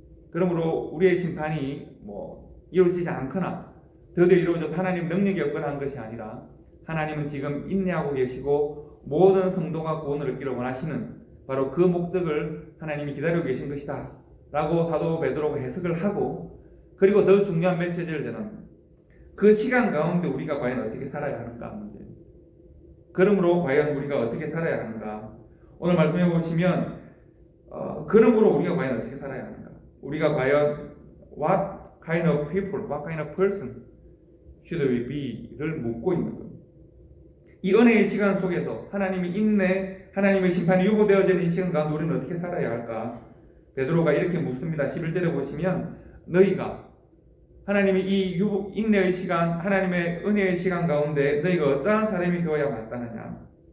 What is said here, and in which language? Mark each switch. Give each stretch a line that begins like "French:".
Korean: 그러므로 우리의 심판이 이루어지지 않거나 드디어 이루어져도 하나님 능력이 없거나 한 것이 아니라 하나님은 지금 인내하고 계시고 모든 성도가 구원을 얻기를 원하시는 바로 그 목적을 하나님이 기다리고 계신 것이다 라고 사도 베드로가 해석을 하고, 그리고 더 중요한 메시지를 전합니다. 그 시간 가운데 우리가 과연 어떻게 살아야 하는가 문제. 그러므로 과연 우리가 어떻게 살아야 하는가. 오늘 말씀해 보시면 그러므로 우리가 과연 어떻게 살아야 하는가. 우리가 과연
English: what kind of people, what kind of person should we be
Korean: 를 묻고 있는 겁니다. 이 은혜의 시간 속에서 하나님의 인내, 하나님의 심판이 유보되어지는 이 시간 가운데 우리는 어떻게 살아야 할까? 베드로가 이렇게 묻습니다. 11절에 보시면 너희가 하나님의 이 인내의 시간, 하나님의 은혜의 시간 가운데 너희가 어떠한 사람이 되어야 마땅하냐?